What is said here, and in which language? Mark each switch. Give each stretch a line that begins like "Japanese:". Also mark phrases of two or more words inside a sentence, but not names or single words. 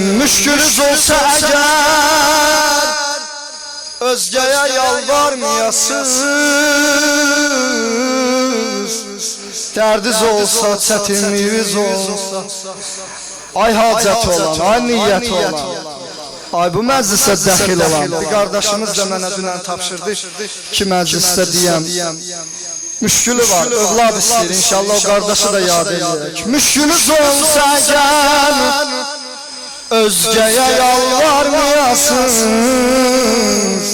Azerbaijani: Müşkülüz olsa eğer özgeye yalvarmayasız. Derdiz olsa, çetinliğiniz olsa, ay hacet olan, ay niyet olan, ay bu məclisə dəxil olan bir qardaşımız da mənə dünən tapşırdı ki məclisdə deyəm. Müşkülü var, övlad istəyir, inşallah o qardaşı da yad edək. Müşkülüz olsa gəl, özgəyə yalvarmayasız.